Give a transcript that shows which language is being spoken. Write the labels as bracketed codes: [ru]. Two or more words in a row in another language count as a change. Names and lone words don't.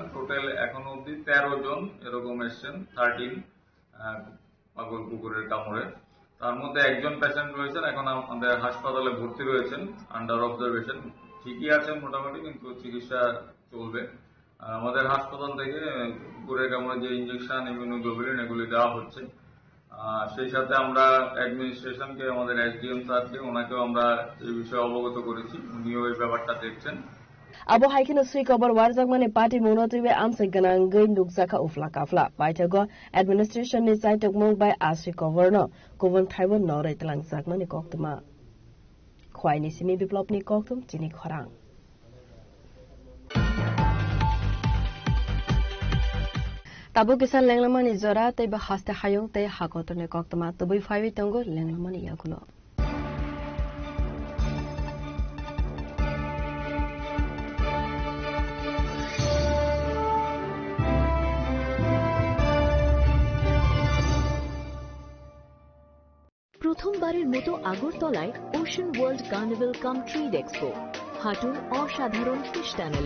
[bn] টোটাল এখন অবধি 13 জন এরকম এসছেন 13 পাগল কুকুরের কামড়ে তার মধ্যে একজন পেশেন্ট রয়েছেন এখন আমাদের হাসপাতালে ভর্তি রয়েছেন [en] under observation [bn] ঠিকই আছেন মোটামুটি কিন্তু চিকিৎসা চলবে আর আমাদের হাসপাতাল থেকে কুকুরের কামড়ে যে [en] injection immunoglobulin [bn] এগুলি দেওয়া হচ্ছে সেই সাথে আমরা অ্যাডমিনিস্ট্রেশনকে আমাদের এসডিএম স্যারকে ওনাকেও আমরা এই বিষয়ে অবগত করেছি উনিও এই ব্যাপারটা দেখছেন [trp] abo haikino suikobor warjagmani party monotowi amsai ganangai nukjaka ufla kafla baitago administration ni saitokmung by asikover no kubun thaibon norai tlangjagmani koktuma khwaini simi biplopni koktum chini khorang tabu kisan lenglamani jora teiba haste hayong tei hakotone koktuma tubui phaiwi tongo lenglamani yagulo [bn] প্রথমবারের মতো আগরতলায় [en] Ocean World Carnival cum Trade Expo [bn] হাঁটুন অসাধারণ [en] fish tunnele